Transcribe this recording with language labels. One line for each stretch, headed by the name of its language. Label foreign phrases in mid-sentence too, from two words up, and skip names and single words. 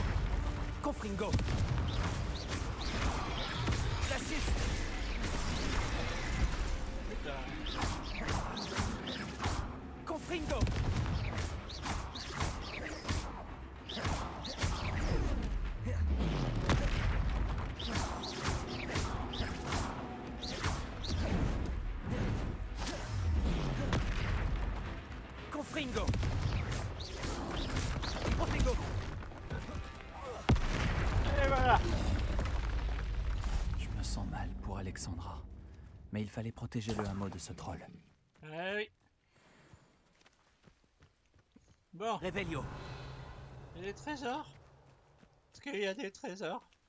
French: Confringo. Glacius. Hop là. Confringo. Confringo. Protego. Et voilà. Je me sens mal pour Alexandra. Mais il fallait protéger le hameau de ce troll. Ah oui. Bon, Revelio. il y a des trésors. Est-ce qu'il y a des trésors?